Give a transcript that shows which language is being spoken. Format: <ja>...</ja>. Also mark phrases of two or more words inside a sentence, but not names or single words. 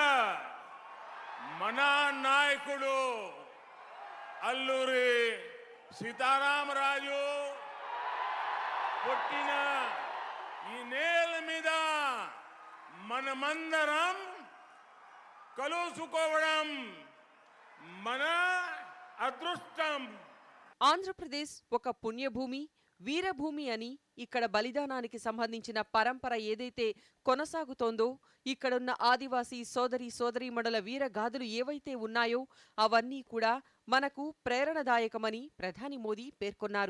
<te>మన నాయకుడు అల్లూరి సీతారామరాజు పుట్టిన ఈ నేల మీద మనమందరం కలుసుకోవడం మన అదృష్టం. ఆంధ్రప్రదేశ్ ఒక పుణ్యభూమి, వీరభూమి అని ఇక్కడ బలిదానానికి సంబంధించిన పరంపర ఏదైతే కొనసాగుతోందో, ఇక్కడున్న ఆదివాసీ సోదరి సోదరీమణుల వీరగాథలు ఏవైతే ఉన్నాయో అవన్నీ కూడా మనకు ప్రేరణదాయకమని ప్రధాని మోదీ పేర్కొన్నారు.</te>